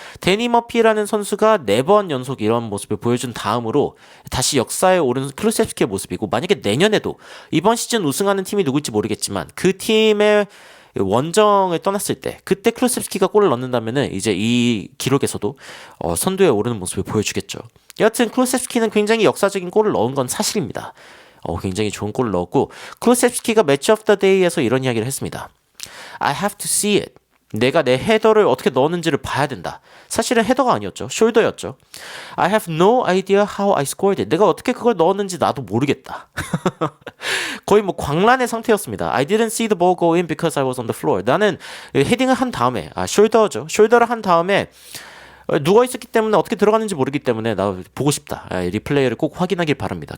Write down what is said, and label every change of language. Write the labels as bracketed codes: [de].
[ko] 데니 머피라는 선수가 4번 연속 이런 모습을 보여준 다음으로 다시 역사에 오른 클루셉스키의 모습이고, 만약에 내년에도 이번 시즌 우승하는 팀이 누굴지 모르겠지만 그 팀의 원정을 떠났을 때 그때 클루셉스키가 골을 넣는다면은 이제 이 기록에서도 선두에 오르는 모습을 보여주겠죠. 여하튼 클루셉스키는 굉장히 역사적인 골을 넣은 건 사실입니다. 굉장히 좋은 골을 넣었고, 클루셉스키가 매치 오브 더 데이에서 이런 이야기를 했습니다. [en] I have to see it. [ko] 내가 내 헤더를 어떻게 넣었는지를 봐야 된다. 사실은 헤더가 아니었죠. 숄더였죠. [en] I have no idea how I scored it. [ko] 내가 어떻게 그걸 넣었는지 나도 모르겠다. 거의 광란의 상태였습니다. [en] I didn't see the ball go in because I was on the floor. [ko] 나는 헤딩을 한 다음에, 숄더죠. 숄더를 한 다음에 누워있었기 때문에 어떻게 들어갔는지 모르기 때문에 나 보고 싶다. 리플레이를 꼭 확인하길 바랍니다.